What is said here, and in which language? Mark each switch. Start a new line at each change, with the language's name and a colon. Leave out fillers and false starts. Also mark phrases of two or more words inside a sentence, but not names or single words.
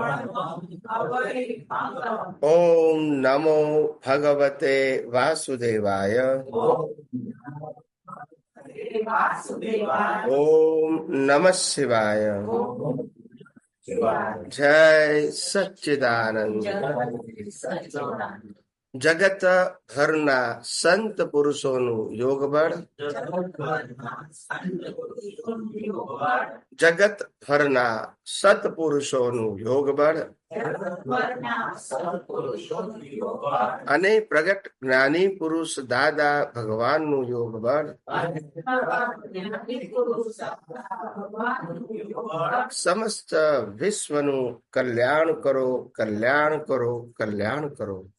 Sanskrit: ओम नमो भगवते वासुदेवाय। ओम नमः शिवाय। जय सच्चिदानंद।
Gujarati: जगत भરના સંત પુરુષોનું યોગ બળ, જગત ભરના સત્પુરુષોનું યોગ બળ અને પ્રગટ જ્ઞાની પુરુષ દાદા ભગવાનનું યોગ બળ સમસ્ત વિશ્વનું કલ્યાણ કરો, કલ્યાણ કરો, કલ્યાણ કરો।